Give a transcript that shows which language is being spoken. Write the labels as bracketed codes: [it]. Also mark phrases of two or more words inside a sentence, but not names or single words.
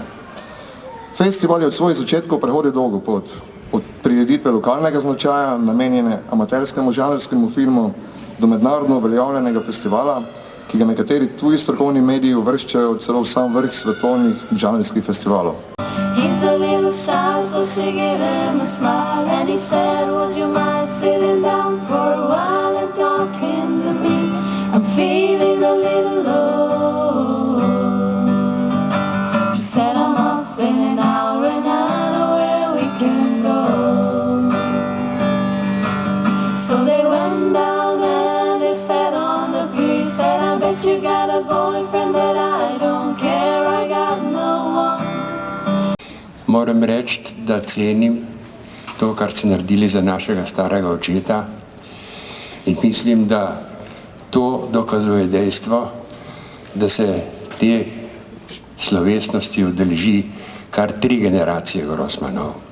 [sl] Festival je od svojih začetkov prehodil dolgo pot, od prireditve lokalnega značaja, namenjene amaterskemu žanrskemu filmu, do mednarodno uveljavljenega festivala, ki ga nekateri tuji strokovni mediji uvrščajo celo v sam vrh svetovnih žanrskih festivalov. [en] He's a little shy, so she gave him a smile, and he said, would you mind sitting down for a while and talking to me? I'm feeling a little low. She said, I'm off in an hour and I know where we can go. So they went down and they sat on the pier. He said, I bet you got a boyfriend, but I don't care, I got no one. [sl] Moram reči, da cenim to, kar ste naredili za našega starega očeta, in mislim, da to dokazuje dejstvo, da se te slovesnosti udeleži kar 3 generacije Grossmanov.